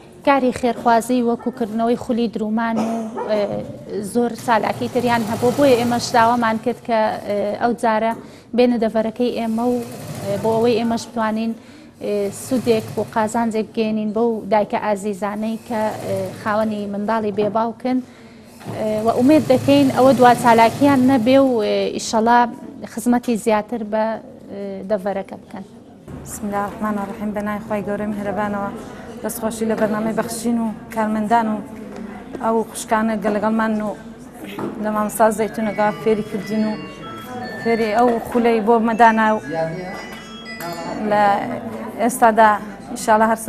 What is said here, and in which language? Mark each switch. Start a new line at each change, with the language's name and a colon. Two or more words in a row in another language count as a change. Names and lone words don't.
Central Kurdish: کاری خێرخوازی وەکوکردنەوەی خولی درومان و زۆر سالاکی تریان هەبوو بۆیە ئێمەش داوامان کرد کە ئەو جارە بێنە دەڤەرەکەی ئێمە و بۆ ئەوەی ئێمەش بتوانین سوودێک بۆ قازانجێک گێنین بەو دایکە ئازیزانەی کە خاوەنی منداڵی بێباوکن و ئومێد دەکەین ئەوە دوا چالاکیان نەبێ و ئیشەڵا خزمەتی زیاتر بە دەڤەرەکە بکەن.
Arabic: بسم الله الرحمن الرحیم
Central Kurdish: بەنای خی گەورەی میهرەبانەوە دەستخۆشی لە بەرنامەی بەخشین و کارمەندان و ئەو خوشکانە لەگەڵمان و لە مامۆستا زەیتونەگا فێری کردین و فێری ئەو خولەی بۆ مەدانا و لە ئێستادا ئینشاڵڵا هەر